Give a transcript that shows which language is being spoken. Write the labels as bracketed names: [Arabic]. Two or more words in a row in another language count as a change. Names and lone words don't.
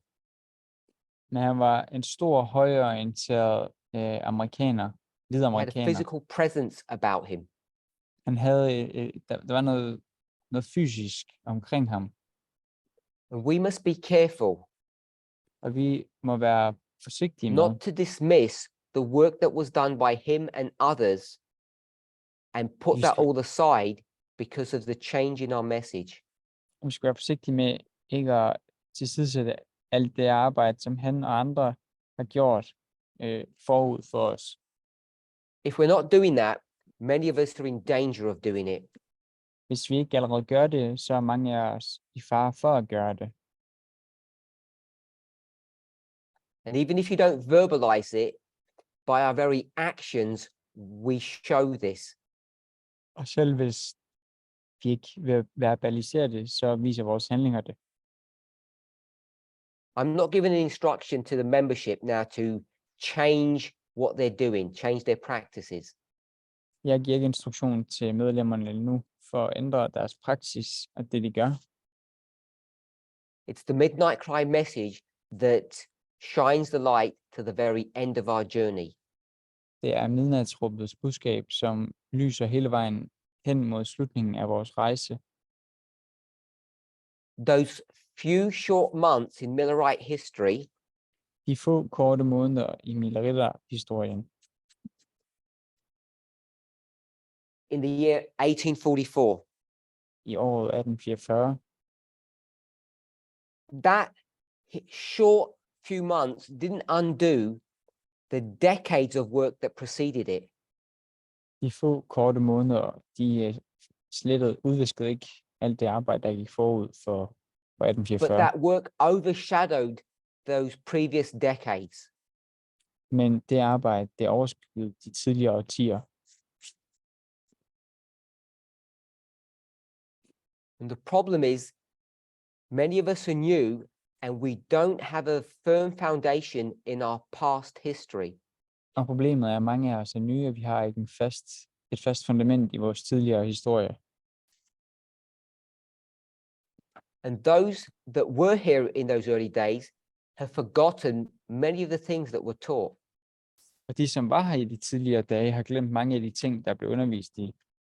[Danish] Men han var en stor, højreorienteret amerikaner, hvid [English] He had a [Danish] amerikaner. [English] physical presence about him. [Danish] Han havde, der var noget fysisk omkring ham, [English] And we must be careful [Danish] og vi må være forsigtige med, [English] not to dismiss the work that was done by him and others and put [Danish] Vi [English] that [Danish] skal- [English] all aside because of the change in our message. [Danish] vi skal være forsigtige med ikke at tilsidesætte alt det arbejde, som han og andre har gjort forud for os. [English] If we're not doing that, many of us are in danger of doing it. [Danish] Hvis vi ikke allerede gør det, så er mange af os i fare for at gøre det. [English] And even if you don't verbalize it, by our very actions, we show this. [Danish] Og selv hvis vi ikke vil verbalisere det, så viser vores handlinger det. [English] I'm not giving an instruction to the membership now to change what they're doing, change their practices. [Danish] Jeg giver ikke instruktion til medlemmerne nu for at ændre deres praksis og det, de gør. [English] It's the midnight cry message that shines the light to the very end of our journey. [Danish] Det er midnatsråbets budskab, som lyser hele vejen hen mod slutningen af vores rejse. [English] those few short months in Millerite history [Danish] De få korte måneder i Milleriter-historien [English] in the year 1844, [Danish] i året 1844, [English] that short few months didn't undo the decades of work that preceded it. [Danish] de få korte måneder, de udviskede ikke alt det arbejde, der gik forud for [English] But 1844. that work overshadowed those previous decades. [Danish] Men det arbejde, det overskyggede de tidligere årtier. [English] And the problem is, many of us are new and we don't have a firm foundation in our past history. [Danish] Og problemet er, at mange af os er nye, og vi har ikke et fast fundament i vores tidligere historie. [English] And those that were here in those early days have forgotten many of the things that were taught. [Danish] Og de, som var her i de tidligere dage, har glemt mange af de ting, der blev undervist i.